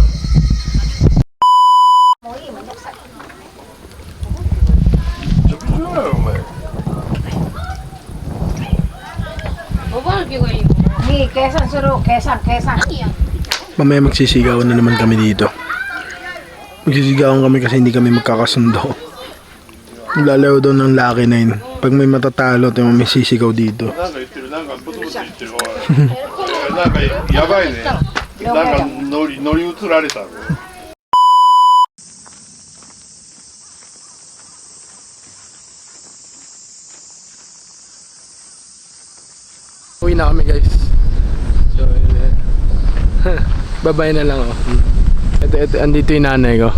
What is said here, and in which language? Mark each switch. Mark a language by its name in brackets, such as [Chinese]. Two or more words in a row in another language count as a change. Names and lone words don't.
[Filipino] Hindi, kesan suro, kesan. Mamaya magsisigawan na naman kami dito. Magsisigawan kami kasi hindi kami magkakasundo. Lalayo daw ng Lucky 9. Pag may matatalo, tayo may sisigaw dito. [Japanese] なんか言ってる、なんかブツブツ言ってる。なんかやばいね。なんか乗り移られた。 [Filipino] Uwi na kami guys. So, babay na lang oh. Ito, andito yung nanay ko.